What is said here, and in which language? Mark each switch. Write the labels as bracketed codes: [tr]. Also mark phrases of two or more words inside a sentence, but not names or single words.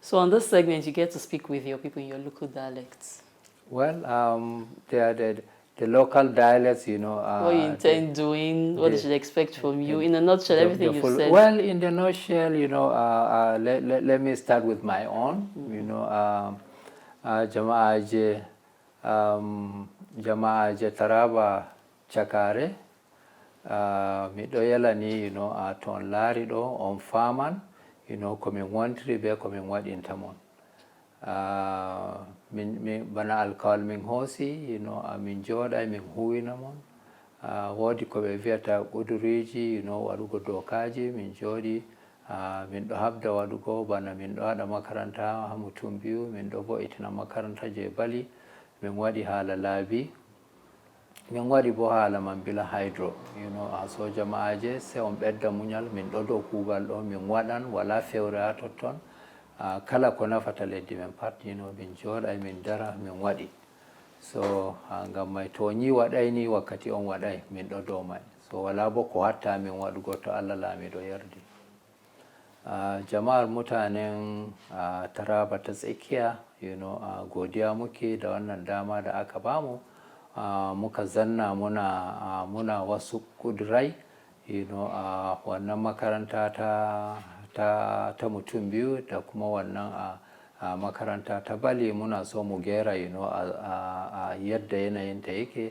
[en] So on this segment, you get to speak with your people in your local dialects. Well, the local dialects, what you intend doing, what they should expect from you. In a nutshell, everything you said. Well, in the nutshell, let me start with my own. [ff] Jama'a je Taraba Chakare, mi ɗo yalani, to on laari ɗo on faman, komin wontiri be komin waɗinta mon. Bana alkawal min hoosi, min jooɗay min huwina mon. Woodi ko ɓe wiyata ƙuduriji, waɗugo dokaji, min jooɗi. Min ɗo habda waɗugo bana min ɗo waɗa makaranta ha [ha] mutum biyu, [ff] min ɗo vo'itina makaranta je bali, min waɗi haala laabi, min waɗi bo haala Mambila hydro. So jama'aje sai on ɓedda muñal, min ɗo dow kuugal ɗo min waɗan wala fewre ha totton. Kala ko nafata leddi men pat, min jooɗay min dara min waɗi. So ngam mai to ni waɗay ni wakkati on waɗay, min ɗo dow mai. So wala bo ko hatta min waɗugo to Allah laamiɗo yardi. [ha] Jama'ar mutanen Taraba ta tsakiya, godiya muke da wannan dama da aka bamu. Muka zanna muna wasu kudurai, wannan makaranta ta mutum biyu da kuma wannan makaranta ta bali muna so mu gera, yadda yanayin ta yake.